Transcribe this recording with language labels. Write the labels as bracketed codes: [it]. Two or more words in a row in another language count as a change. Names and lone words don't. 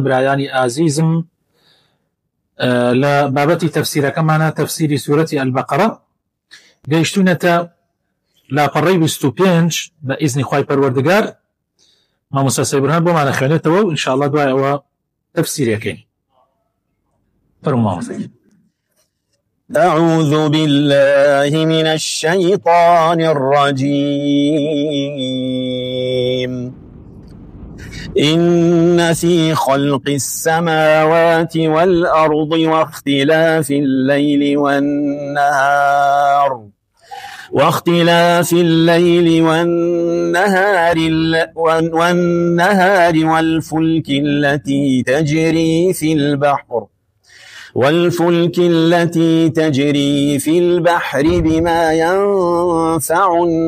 [ckb] برایانی ئازیزم، لە بابەتی تەفسیرەکەمانە تەفسیری سوورەتی ئەلبەقەرە گەیشتوونەتە لاپەڕەی 25 بە ئیزنی خوای پەروەردگار. مامۆستا سەیبورهان بۆمانە خوێنێتەوە و ئینشاءالله دوای ئەوە تەفسیرەکەین. [ar] أعوذ بالله من الشيطان الرجيم. إن في خلق السماوات والأرض واختلاف الليل والنهار والفلك التي تجري في البحر بما ينفع